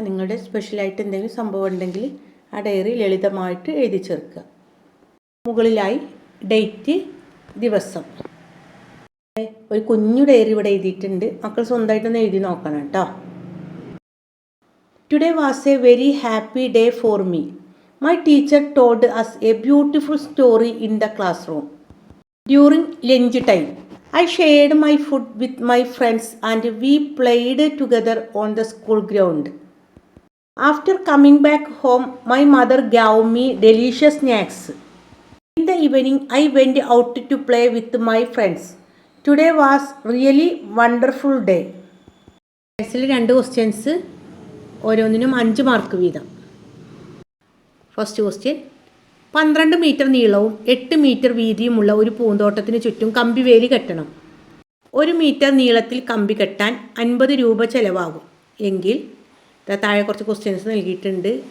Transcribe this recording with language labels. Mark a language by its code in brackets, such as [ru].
[ml] നിങ്ങളുടെ സ്പെഷ്യലായിട്ട് എന്തെങ്കിലും സംഭവം ഉണ്ടെങ്കിൽ ആ ഡയറി ലളിതമായിട്ട് എഴുതി ചേർക്കുക. മുകളിലായി ഡേറ്റ്, ദിവസം. ഒരു കുഞ്ഞു ഡയറി ഇവിടെ എഴുതിയിട്ടുണ്ട്. മക്കൾ സ്വന്തമായിട്ടൊന്ന് എഴുതി നോക്കണം കേട്ടോ. [en] Today was a very happy day for me. My teacher told us a beautiful story in the classroom. During lunch time, I shared my food with my friends and we played together on the school ground. After coming back home, my mother gave me delicious snacks. In the evening, I went out to play with my friends. Today was really wonderful day. [ml] ക്ലാസ്സിൽ 2 questions ഓരോന്നിനും 5 mark വീതം. First question, 12 metre നീളവും 8 metre വീതിയുമുള്ള ഒരു പൂന്തോട്ടത്തിന് ചുറ്റും കമ്പിവേലി കെട്ടണം. 1 metre നീളത്തിൽ കമ്പി കെട്ടാൻ 50 രൂപ ചിലവാകും എങ്കിൽ താഴെ കുറച്ച് ക്വസ്റ്റ്യൻസ് നൽകിയിട്ടുണ്ട്.